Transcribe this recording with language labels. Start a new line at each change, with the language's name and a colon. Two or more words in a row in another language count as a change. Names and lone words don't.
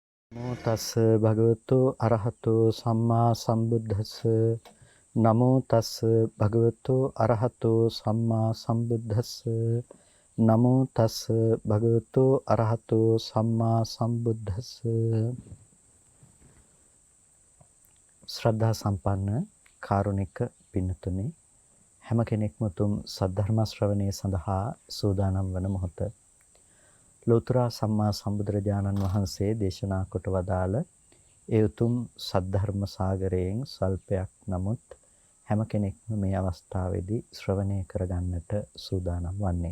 Pali: නමෝ තස් භගවතු අරහතෝ සම්මා සම්බුද්දස්ස. නමෝ තස් භගවතු අරහතෝ සම්මා සම්බුද්දස්ස. නමෝ තස් භගවතු අරහතෝ සම්මා සම්බුද්දස්ස.
Sinhala: ශ්‍රද්ධා සම්පන්න කාරුණික පින්තුනි, හැම කෙනෙක්ම තුම් සද්ධර්ම ශ්‍රවණය සඳහා සූදානම් වන මොහොත ලෝතර සම්මා සම්බුදුරජාණන් වහන්සේ දේශනා කොට වදාළ ඒ උතුම් සද්ධර්ම සාගරයෙන් සල්පයක් නමුත් හැම කෙනෙක්ම මේ අවස්ථාවේදී ශ්‍රවණය කරගන්නට සූදානම් වන්නේ.